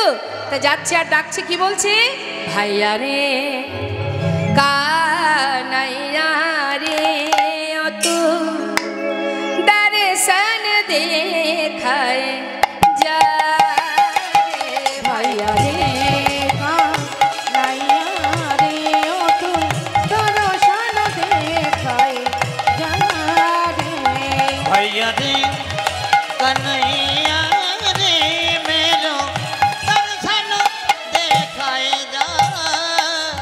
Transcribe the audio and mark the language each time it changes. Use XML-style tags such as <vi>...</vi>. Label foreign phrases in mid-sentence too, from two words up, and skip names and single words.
<bn>তা যাচ্ছি আর ডাকছি, কি বলছে? ভাইয়া রে কানাইয়া রে, অত দর্শন দেখায় যা ভাইয়া রে।</bn> <hi>भैया रे कन्हैया रे मेरो दर्शन देखाए जा।</hi>